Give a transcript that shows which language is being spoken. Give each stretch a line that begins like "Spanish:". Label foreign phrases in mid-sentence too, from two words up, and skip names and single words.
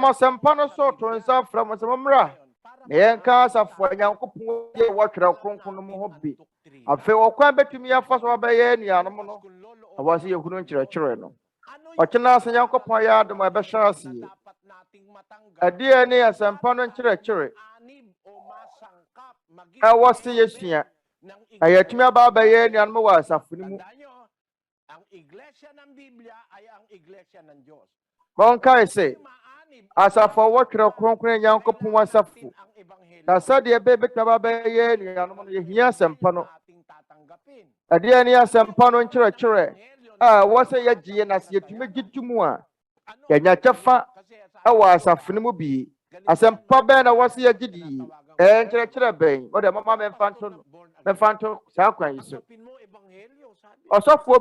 Akan: asɛmpa no so to nsa frɛ mo sɛ mommra na yɛnka asafo Nyankopɔn yɛ wɔ Twerɛ Kronkron no mu ho bi afei ɔkwan bɛtumi yɛfa so wɔbɛyɛ anuanom no na wɔse yɛhunu nkyerɛkyerɛ no ɔkyena ase Nyankopɔn yɛ adom a ɛbɛhyɛ ase yie adeɛ ne asɛmpa no nkyerɛkyerɛ ɛwɔ se yɛsua na yɛtumi aba abɛyɛ anuanom wɔ asafo no mu
Filipino: ang iglesia ng Biblia ay ang iglesia ng Diyos.
Akan: Monkae se asafo wɔ Twerɛ Kronkron Nyankopɔn asafo na sɛdeɛ bɛbɛtumi abɛyɛ anuanom no yɛhia asɛmpa no adeɛ ne asɛmpa no nkyerɛkyerɛ a wɔsɛ yɛgye na sɛ yɛtumi gye to mu a yɛnya kyɛfa ɛwɔ asafo no mu bi asɛmpa bɛn na wɔsɛ yɛgye di nkyerɛkyerɛ bɛn wɔde mama mɛmfa nto saa kwan yi so ɔsɔfoɔ